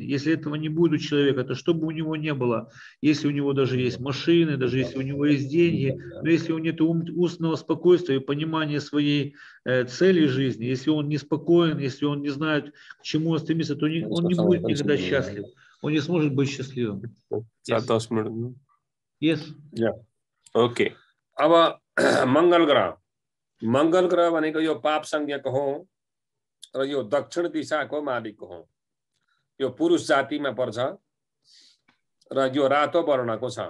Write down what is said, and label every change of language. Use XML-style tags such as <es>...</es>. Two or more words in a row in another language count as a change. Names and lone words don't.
<ru>Если этого не будет у человека, то что бы у него не было, если у него даже есть машины, даже если у него есть деньги, но если у него нет умственного спокойствия и понимания своей цели жизни, если он неспокоен, если он не знает, к чему он стремится, то он не будет никогда счастлив. Он не сможет быть счастливым.</ru> <en>Yes. Yeah. Okay.</en> <ne>अब मंगल ग्रह भनेको यो पाप संज्ञक हो र यो दक्षिण दिशाको मालिक हो। यो पुरुष जातिमा पर्छ र यो रातो वर्णको छ।</ne>